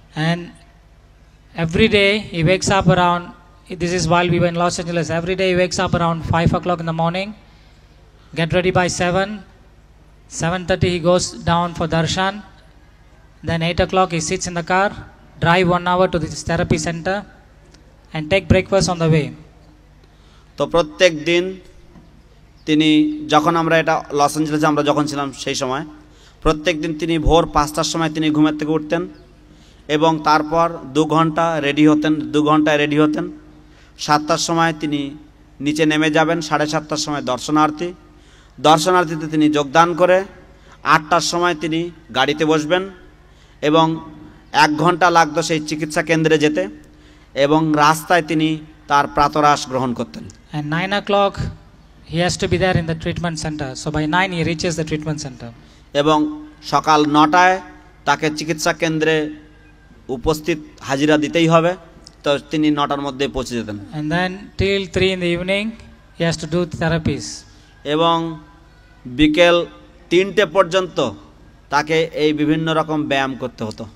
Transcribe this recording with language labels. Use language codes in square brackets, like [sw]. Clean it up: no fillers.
[en] And every day he wakes up around, this is while we were in Los Angeles, every day he wakes up around 5 o'clock in the morning, get ready by 7:30 he goes down for darshan, then 8 o'clock he sits in the car, drive 1 hour to this therapy center and take breakfast on the way. [bn] তো প্রত্যেক দিন তিনি, যখন আমরা এটা loss অ্যাঞ্জেলেসে আমরা যখন ছিলাম সেই সময়, প্রত্যেক দিন তিনি ভোর 5টার সময় তিনি ঘুমের থেকে উঠতেন এবং তারপর 2 ঘন্টায় রেডি হতেন। 7টার সময় তিনি নিচে নেমে যাবেন, 7:30টার সময় দর্শনার্থীতে তিনি যোগদান করে 8টার সময় তিনি গাড়িতে বসবেন এবং 1 ঘন্টা লাগতো সেই চিকিৎসা কেন্দ্রে যেতে এবং রাস্তায় তিনি তার প্রাতরাশ গ্রহণ করতেন। [en] And 9 o'clock he has to be there in the treatment center, so by 9 he reaches the treatment center. [bn] এবং সকাল 9টায় তাকে চিকিৎসা কেন্দ্রে উপস্থিত হাজিরা দিতেই হবে, তো তিনি 9টার মধ্যে পৌঁছে যেতেন। [en] And then till 3 in the evening he has to do therapies. [bn] এবং বিকেল 3টে পর্যন্ত তাকে এই বিভিন্ন রকম ব্যায়াম করতে হতো